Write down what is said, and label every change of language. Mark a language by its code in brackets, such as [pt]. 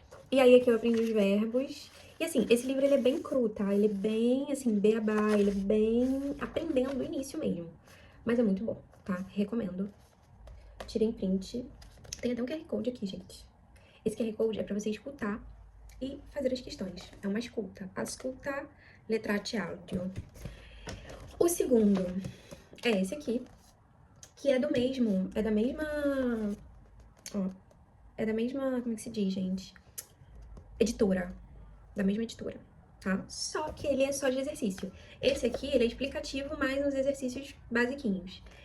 [pt] E aí aqui eu aprendi os verbos. E assim, esse livro ele é bem cru, tá? Ele é bem, assim, beabá, ele é bem aprendendo do início mesmo. Mas é muito bom, tá? Recomendo. Tirem print. Tem até um QR Code aqui, gente. Esse QR Code é pra você escutar e fazer as questões. É uma escuta. [it] Ascolta le tracce audio. [pt] O segundo é esse aqui, que é do mesmo, é da mesma, ó, é da mesma, como é que se diz, gente? Editora, da mesma editora, tá? Só que ele é só de exercício. Esse aqui, ele é explicativo, mais uns exercícios basiquinhos.